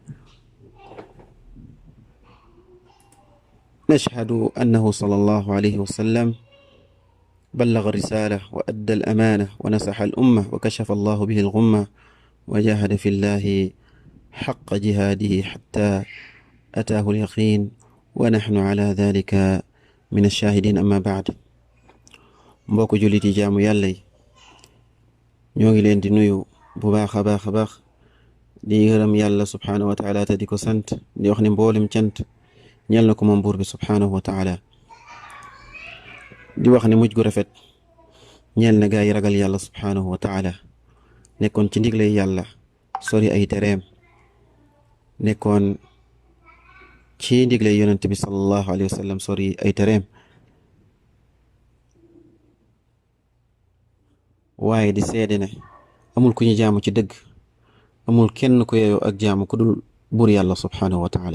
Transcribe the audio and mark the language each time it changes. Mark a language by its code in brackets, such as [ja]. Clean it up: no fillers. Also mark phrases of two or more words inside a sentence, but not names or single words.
[ar] نشهد أنه صلى الله عليه وسلم بلغ الرسالة وأدى الأمانة ونصح الأمة وكشف الله به الغمة وجاهد في الله حق جهاده حتى أتاه اليقين، ونحن على ذلك من الشاهدين. أما بعد، [wo] mbokk jullit yi jaamu yàlla yi, ñoo ngi leen di nuyu bu baax a baax di gërëm yàlla [ar] سبحانه وتعالى [wo] te di ko sant, di wax ne mboolem cant ñeel na ko moom buur bi [ar] سبحانه وتعالى. [wo] di wax ne mujj gu rafet ñeel na gaa yi ragal yàlla [ar] سبحانه وتعالى, [wo] nekkoon ci ndiglay yàlla sori ay tereem, nekkoon ci ndiglay yonent bi [ar] صلى الله عليه وسلم [wo] sori ay tereem, waaye di seede ne amul ku ñu jaamu ci dëgg, amul kenn ku yeyoo ak jaamu ku dul buur yàlla [ar] سبحانه وتعالى.